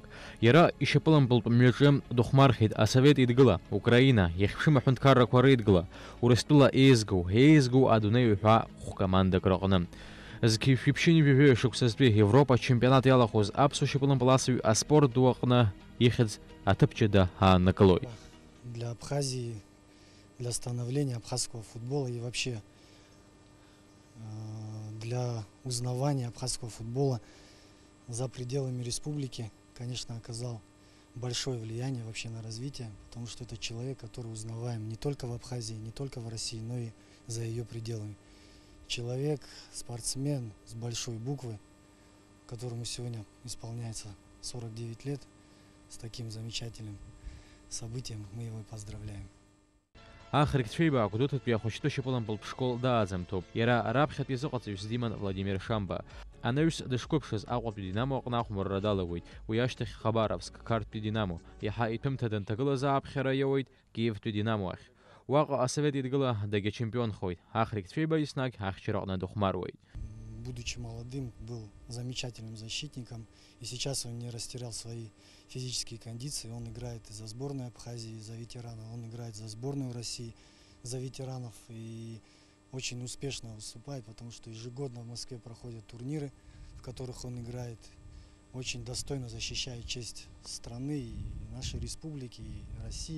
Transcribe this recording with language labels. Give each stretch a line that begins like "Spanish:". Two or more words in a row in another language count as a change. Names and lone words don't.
Abkhazian: Иара ишьапылампылтә мҩаҿы дыхәмархьеит Асовет Еидгыла, Украина, иахьԥшым аҳәынҭқаррақәа реидгыла, Урыстәыла еизгоу адунеи ҳәа хәкомандак рыҟны. Зқьи шәиԥшьыни жәаҩы шықәсазтәи Европа чемпионат иалахәыз аԥсуа шьапылампыласҩы аспорт ду аҟны ихьӡ аҭыԥ ҷыда ааннакылоит.
Russian: Для Абхазии, для становления абхазского футбола и вообще для узнавания абхазского футбола за пределами республики, конечно, оказал большое влияние вообще на развитие, потому что это человек, который узнаваем не только в Абхазии, не только в России, но и за ее пределами. Человек, спортсмен с большой буквы, которому сегодня исполняется 49 лет, с таким замечательным событием мы его и поздравляем.
Abkhazian: Ахрик-цәеиба ақәдуҭатәи ахәыҷтәы шьапылампылтә школ дааӡамҭоуп. Иара раԥхьатәи изыҟаҵаҩыс диман Владимир Шамба. Анаҩс дышқәыԥшыз Аҟәатәи Динамо аҟны ахәмарра далагоит. Уи ашьҭахь Хабаровск, Қарҭтәи Динамо, иаҳа иҭәымҭа данҭагылаз ааԥхьара иауеит Киевтәи Динамо ахь. Уаҟа Асовет Еидгыла дагьачемпионхоит. Ахрик-цәеиба еснагь ахьчара аҟны дыхәмаруеит.
Russian: Будучи молодым, был замечательным защитником, и сейчас он не растерял свои физические кондиции. Он играет и за сборную Абхазии, за ветеранов, он играет за сборную России, за ветеранов, и очень успешно выступает, потому что ежегодно в Москве проходят турниры, в которых он играет, очень достойно защищает честь страны и нашей республики, и России.